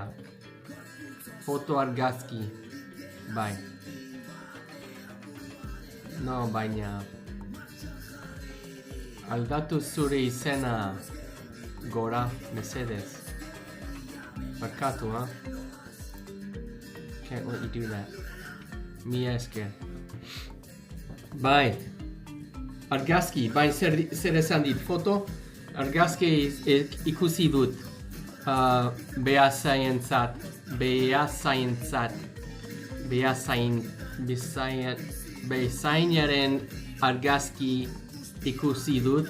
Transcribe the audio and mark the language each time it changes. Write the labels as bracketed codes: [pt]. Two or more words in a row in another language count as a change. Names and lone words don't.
[eu] Foto argazki. Bai. No, baina. Aldatu zure izena gora, mesedez. Barkatu, [en] ha? Can't let you do that. [eu] Mila esker. Bai. Argazki, bai, zer esan dit, foto? Argazki ikusi dut. Bezainaren argazki ikusi dut.